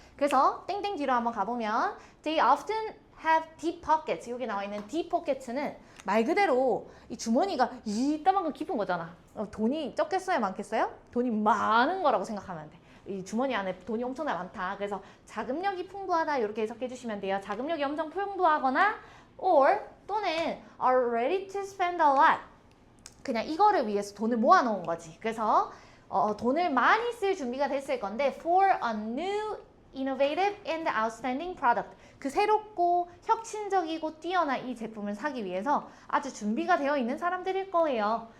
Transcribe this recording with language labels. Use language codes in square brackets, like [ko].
[ko] 그래서 땡땡 뒤로 한번 가보면 [en] They often have deep pockets. [ko] 여기 나와 있는 deep pockets는 말 그대로 이 주머니가 이따만큼 깊은 거잖아. 돈이 적겠어요? 많겠어요? 돈이 많은 거라고 생각하면 돼. 이 주머니 안에 돈이 엄청나게 많다. 그래서 자금력이 풍부하다 이렇게 해석해 주시면 돼요. 자금력이 엄청 풍부하거나 [en] or [ko] 또는 [en] are ready to spend a lot. [ko] 그냥 이거를 위해서 돈을 모아놓은 거지. 그래서 돈을 많이 쓸 준비가 됐을 건데 [en] for a new, innovative and outstanding product. [ko] 그 새롭고 혁신적이고 뛰어난 이 제품을 사기 위해서 아주 준비가 되어 있는 사람들일 거예요.